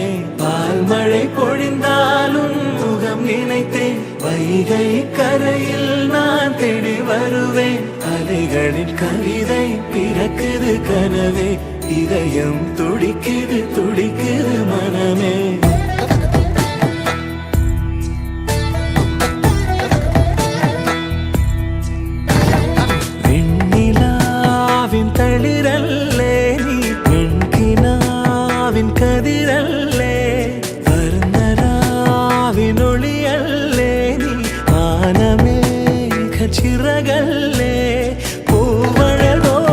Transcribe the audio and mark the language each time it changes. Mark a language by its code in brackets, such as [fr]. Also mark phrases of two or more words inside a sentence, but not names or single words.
[ta] பால் மழை பொழிந்தாலும் முகம் நினைத்தேன், வைகை கரையில் நான் தேடி வருவேன். அலைகளின் கவிதை பிறக்குது கனவே, இதயம் துடிக்குது துடிக்குது மனமே. [ml] തളിരല്ലേ നീ പെൺകിനാവിൻ കതിരല്ലേ, വർണ്ണരാവിനൊളിയല്ലേ നീ മാനമേഘ ചിറകല്ലേ, പൂവഴലോ